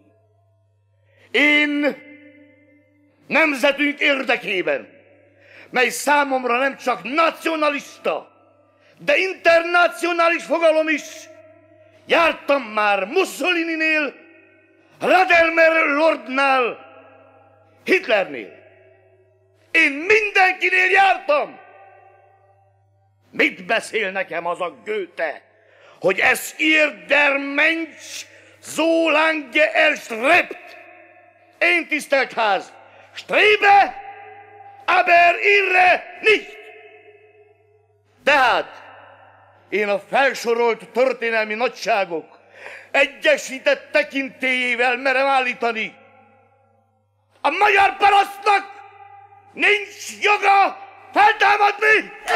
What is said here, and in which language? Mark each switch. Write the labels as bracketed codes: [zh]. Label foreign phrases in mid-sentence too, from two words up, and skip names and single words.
[hu] Én nemzetünk érdekében, mely számomra nem csak nacionalista, de internacionális fogalom is, jártam már Mussolininél, Radelmer Lordnál, Hitlernél. Én mindenkinél jártam! Mit beszél nekem az a Goethe, hogy [de] es ihr der Mensch so lange erstrebt? [hu] Én, tisztelt ház, [de] strebe, aber irre nicht! [hu] Tehát én a felsorolt történelmi nagyságok egyesített tekintélyével merem állítani. A magyar parasztnak nincs joga feltámadni!